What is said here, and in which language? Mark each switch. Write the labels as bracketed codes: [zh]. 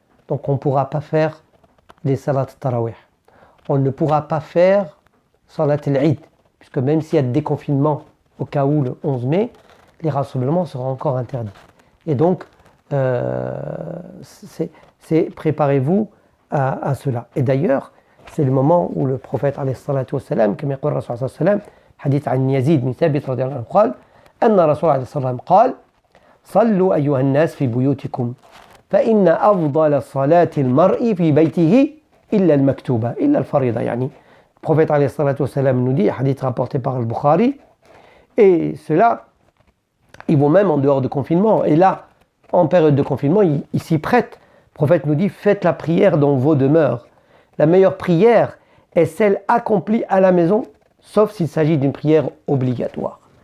[fr] Donc on ne pourra pas faire des salat tarawih. On ne pourra pas faire salat al-Eid, puisque même s'il y a des déconfinements au cas où le 11 mai, les rassemblements seront encore interdits. Et donc, préparez-vous à cela. Et d'ailleurs, c'est le moment où le prophète alayhi salatu wassalam, comme [ar] يقول الرسول صلى الله عليه وسلم, حديث عن يزيد بن ثابت رضي الله عنه قال أن الرسول عليه الصلاة والسلام قال صلوا أيها الناس في بيوتكم فإن أفضل صلاة المرء في بيته إلا المكتوبة إلا الفريضة. [fr] يعني le prophète alayhi salatu wassalam nous dit, hadith rapporté par le Bukhari, et cela, ils vont même en dehors de confinement. Et là, en période de confinement, ils s'y prêtent. Le prophète nous dit, faites la prière dans vos demeures. La meilleure prière est celle accomplie à la maison, sauf s'il s'agit d'une prière obligatoire.